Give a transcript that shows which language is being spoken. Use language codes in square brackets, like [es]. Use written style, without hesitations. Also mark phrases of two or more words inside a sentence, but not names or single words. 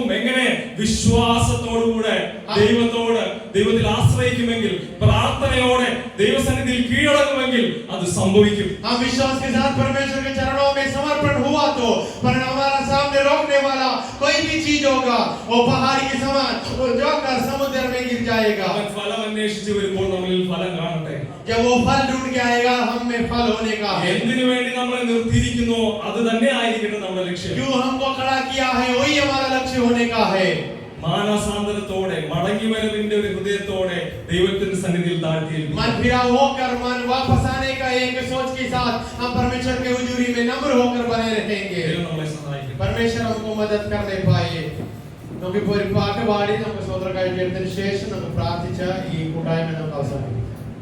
[ml] എങ്ങനെ? വിശ്വാസത്തോടുകൂടെ ദൈവത്തിൽ ആശ്രയിക്കുമെങ്കിൽ, പ്രാർത്ഥനയോടെ ദൈവസന്നിധിയിൽ കീഴടങ്ങുമെങ്കിൽ അത് സംഭവിക്കും. [hi] हम विश्वास के साथ परमेश्वर के चरणों में समर्पण हुआ बात हो, पर हमारा सामने रोकने वाला कोई भी चीज होगा वो पहाड़ी के समान वो जाकर समुद्र में गिर जाएगा। [ml] അവൻ ഫലം അന്വേഷിച്ച് വരുമ്പോൾ നമ്മളിൽ ഫലം കാണട്ടെ. [hi] जब वो फल ढूंढ के आएगा हम में फल होने का है। [ml] എന്തിനു വേണ്ടി നമ്മളെ നിർത്തിയിരിക്കുന്നു അത് തന്നെ ആയിരിക്കട്ടെ നമ്മുടെ ലക്ഷ്യം. [hi] क्यों हमको खड़ा किया है वही हमारा लक्ष्य होने का है। [ml] മാനസാന്തരത്തോടെ മടങ്ങി വരവിന്റെ ഒരു ഹൃദയത്തോടെ ദൈവത്തിന്റെ സന്നിധിയിൽ താഴ്ത്തിയിരിക്കുന്നു. [hi] मन फिरा होकर मन वापस आने का एक सोच के साथ हम परमेश्वर के हुजूरी में नम्र होकर बने रहेंगे। [ml] ദൈവം നമ്മളെ സഹായിക്കട്ടെ. [hi] परमेश्वर हमको मदद करने पाए. [ml] നമുക്ക് ഒരു പാട്ട് പാടി നമുക്ക് സ്വതന്ത്രമായി എടുത്തതിന് ശേഷം നമുക്ക് പ്രാർത്ഥിച്ച ഈ കൂട്ടായ്മ നമുക്ക് അവസാനിപ്പിക്കാം.